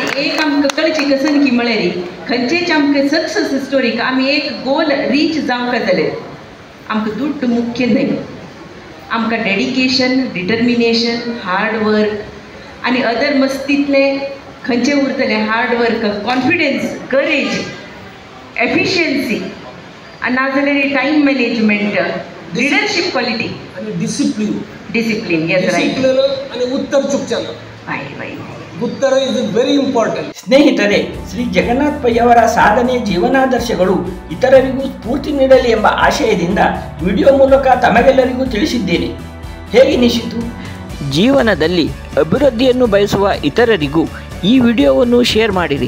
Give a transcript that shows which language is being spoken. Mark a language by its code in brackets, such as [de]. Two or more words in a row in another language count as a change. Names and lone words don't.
[kok] एक आमकां कळचें कसन की म्हळ्यार खंयचेच आमकां [en] success storyk [kok] आमी एक [en] goal reach [kok] जावंक जाल्यार आमकां दुड्ड मुख्य न्हय आमकां [en] dedication determination hard work [kok] आनी अदर मस्तीतले खंयचे उरतले [en] hard work confidence courage efficiency [kok] आनी नाजाल्यार [en] time management leadership quality [kok] आनी डिसिप्लीन [en] yes right [kok] आनी उत्तर चुकचें ना ಉತ್ತರ [en] is very important. [kn] ಸ್ನೇಹಿತರೆ, ಶ್ರೀ ಜಗನ್ನಾಥ ಪೈ ಅವರ ಸಾಧನೆ ಜೀವನಾದರ್ಶಗಳು ಇತರರಿಗೂ ಸ್ಫೂರ್ತಿ ನೀಡಲಿ ಎಂಬ ಆಶಯದಿಂದ ವಿಡಿಯೋ ಮೂಲಕ ತಮಗೆಲ್ಲರಿಗೂ ತಿಳಿಸಿದ್ದೇನೆ. ಹೇಗೆನಿಸಿತು? ಜೀವನದಲ್ಲಿ ಅಭಿವೃದ್ಧಿಯನ್ನು ಬಯಸುವ ಇತರರಿಗೂ ಈ ವಿಡಿಯೋವನ್ನು ಶೇರ್ ಮಾಡಿರಿ.